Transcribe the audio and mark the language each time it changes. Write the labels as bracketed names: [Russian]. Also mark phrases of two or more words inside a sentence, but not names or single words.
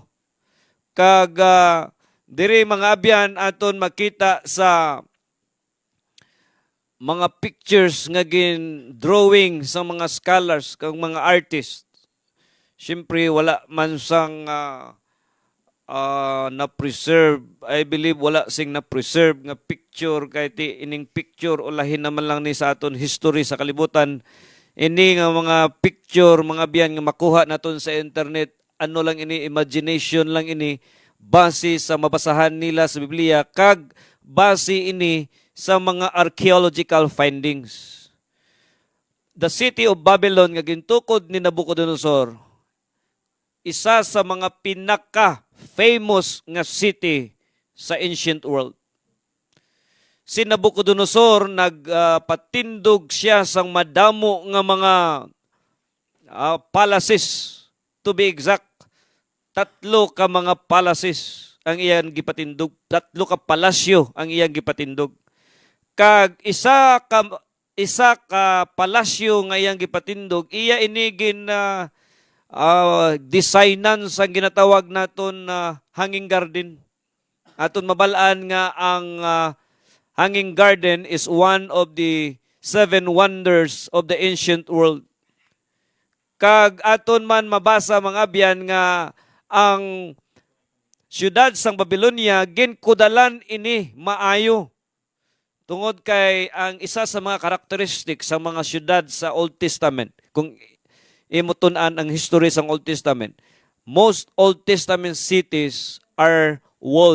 [Hiligaynon] Kag diri mga abyan aton makita sa mga pictures nga drawing sa mga scholars kag mga artists. Siyempre wala man sang na-preserve. [English] I believe [Hiligaynon] wala sing na-preserve nga picture kay ining picture o lahin naman lang ni sa aton history sa kalibutan. Ini nga mga picture, mga biyan nga makuha naton sa internet, ano lang ini, imagination lang ini, base sa mabasahan nila sa Biblia, kag base ini sa mga [English] archaeological findings. The city of Babylon [Hiligaynon] nga gintukod ni Nabucodonosor, isa sa mga pinaka-famous nga city sa [English] ancient world. [Hiligaynon] Si Nabucodonosor, nagpatindog siya sang madamo nga mga palaces. [English] To be exact, [Hiligaynon] 3 ka mga palaces ang iyang gipatindog. 3 ka palasyo ang iyang gipatindog. Kag isa ka palasyo nga iyang gipatindog, iya inigin na designan sa ginatawag naton [English] hanging garden. [Hiligaynon] Aton mabalaan nga ang hanging garden [English] is one of the 7 wonders of the ancient world. [Hiligaynon] Kag aton man mabasa mga abyan nga ang syudad sang Babylonia ginkudalan ini maayo. Tungod kay ang isa sa mga karakteristik sa mga syudad sa Old Testament, kung imutun-an ang history sa Old Testament, [English] most Old Testament cities are walled.